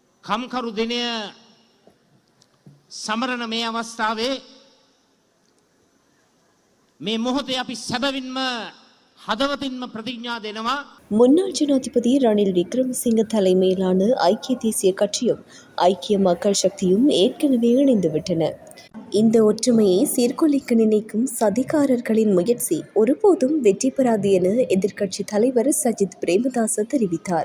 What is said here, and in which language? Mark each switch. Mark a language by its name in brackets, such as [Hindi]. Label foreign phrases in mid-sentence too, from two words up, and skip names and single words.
[Sinhala] කම්කරු දිනය සමරන මේ අවස්ථාවේ මේ මොහොතේ අපි සැබවින්ම හදවතින්ම ප්‍රතිඥා දෙනවා. [Tamil] முன்னாள் ஜனாதிபதி ரணில் விக்ரமசிங்க தலைமையிலான ஐக்கிய தேசிய கட்சியும் ஐக்கிய மக்கள் சக்தியும் ஏற்கனவே இணைந்துவிட்டன. இந்த ஒற்றுமையை சீர்குலைக்க நினைக்கும் சதிகாரர்களின் முயற்சி ஒருபோதும் வெற்றி பெறாது என எதிர்க்கட்சி தலைவர் சஜித் பிரேமதாச தெரிவித்தார்.